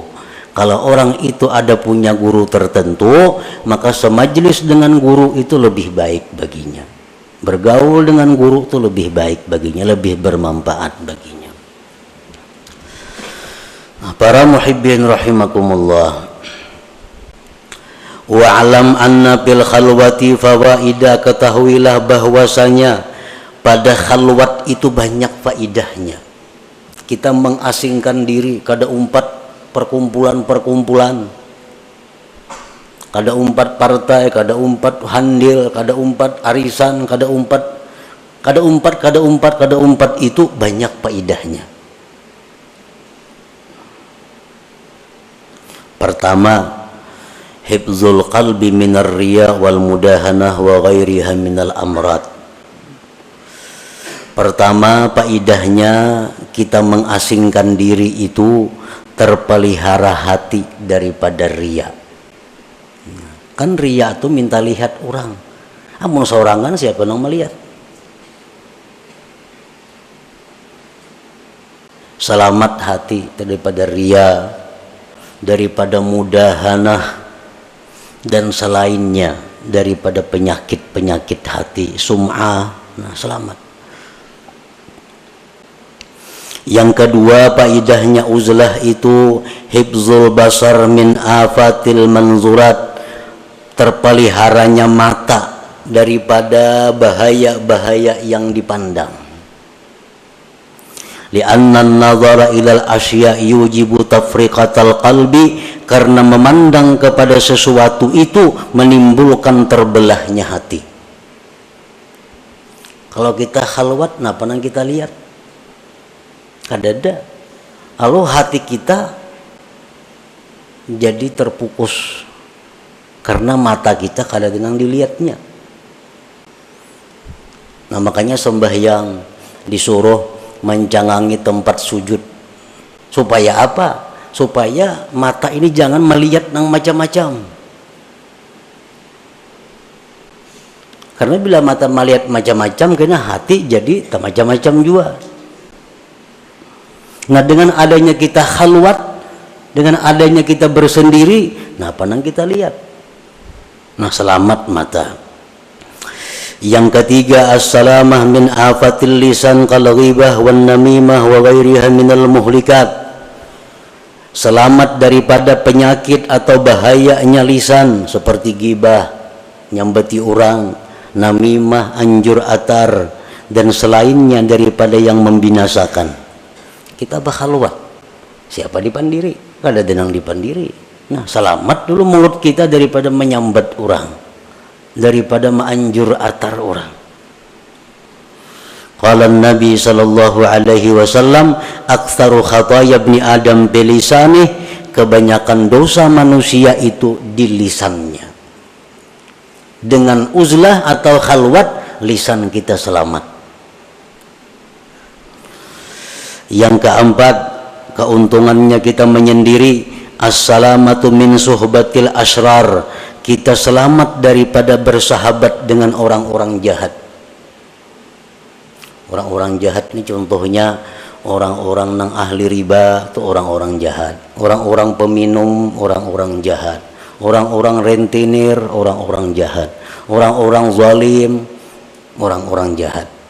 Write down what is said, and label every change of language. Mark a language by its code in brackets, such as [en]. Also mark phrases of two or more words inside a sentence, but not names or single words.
[id] Kalau orang itu ada punya guru tertentu, maka semajlis dengan guru itu lebih baik baginya. Bergaul dengan guru itu lebih baik baginya, lebih bermanfaat baginya. Nah, para muhibbin rahimakumullah. [ar] واعلم أن في الخلوة فوائد, [id] ketahuilah bahwasanya pada khalwat itu banyak faidahnya. [bjn] Kita mengasingkan diri, kada umpat perkumpulan-perkumpulan, kada umpat partai, kada umpat handil, kada umpat arisan, kada umpat itu banyak faidahnya. [ar] Pertama, حفظ القلب من الرياء والمداهنة وغيرها من الأمراض. [id] Pertama, faidahnya kita mengasingkan diri itu terpelihara hati daripada riya. Kan riya itu minta lihat orang. [bjn] Amun seorangan [id] siapa yang melihat? Selamat hati daripada riya, daripada mudahanah dan selainnya daripada penyakit-penyakit hati, sum'ah. Nah, selamat. Yang kedua, faidahnya uzlah itu [ar] حفظ البصر من آفات المنظورات, [id] terpeliharanya mata daripada bahaya-bahaya yang dipandang. [ar] لأن النظر إلى الأشياء يوجب تفرقة القلب, [id] karena memandang kepada sesuatu itu menimbulkan terbelahnya hati. [bjn] Kalau kita khalwat, napa nang kita lihat? Kadada. [id] Lalu hati kita jadi terpukus karena mata kita kada tenang dilihatnya. Nah, makanya sembahyang disuruh mencangangi tempat sujud. Supaya apa? Supaya mata ini jangan melihat yang macam-macam. Karena bila mata melihat macam-macam, kena hati jadi macam-macam juga. Nah, dengan adanya kita khalwat, dengan adanya kita bersendiri, nah apa yang kita lihat? Nah, selamat mata. Yang ketiga, [ar] السلامة من آفات اللسان كالغيبة والنميمة وغيرها من المهلكات. [id] Selamat daripada penyakit atau bahayanya lisan seperti ghibah, [bjn] nyambeti orang, [id] namimah, [bjn] anjur atar, [id] dan selainnya daripada yang membinasakan. [bjn] Kita bakhalwat, siapa dipandiri? Kada denang dipandiri. [id] Nah, selamat dulu mulut kita daripada menyambat orang, daripada [bjn] menganjur atar [id] orang. [ar] قال النبي صلى الله عليه وسلم أكثر خطايا ابن آدم بلسانه, [id] kebanyakan dosa manusia itu di lisannya. Dengan uzlah atau khalwat, lisan kita selamat. Yang keempat, keuntungannya kita menyendiri, [ar] السلامة من صحبة الأشرار, [id] kita selamat daripada bersahabat dengan orang-orang jahat. Orang-orang jahat ini contohnya orang-orang nang ahli riba itu orang-orang jahat, orang-orang peminum orang-orang jahat, orang-orang rentenir orang-orang jahat, orang-orang zalim orang-orang jahat.